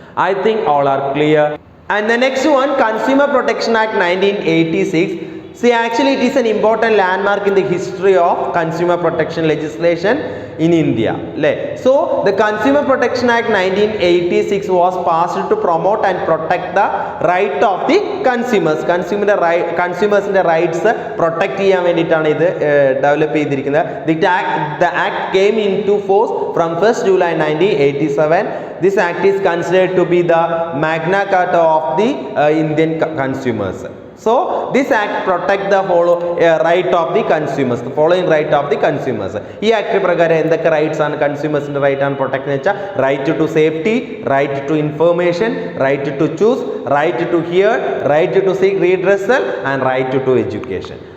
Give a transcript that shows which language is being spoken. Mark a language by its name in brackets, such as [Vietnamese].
[English] I think all are clear. And the next one, Consumer Protection Act 1986. See, actually it is an important landmark in the history of consumer protection legislation in India. So the Consumer Protection Act 1986 was passed to promote and protect the right of the consumers. Consumers rights protect [Malayalam] ചെയ്യാൻ വേണ്ടിയിട്ടാണ് ഇത് develop ചെയ്തിരിക്കുന്നത്. [English] The act came into force from 1st July 1987. This act is considered to be the Magna Carta of the Indian consumers. So this act protect the whole right of the consumers, the following right of the consumers. [Malayalam] ഈ act പ്രകാരം എന്തൊക്കെ rights ആണ് കൺസ്യൂമേഴ്സിന്റെ right ആണ് protect എന്ന് വെച്ചാൽ [English] Right to safety, right to information, right to choose, right to hear, right to seek redressal and right to education.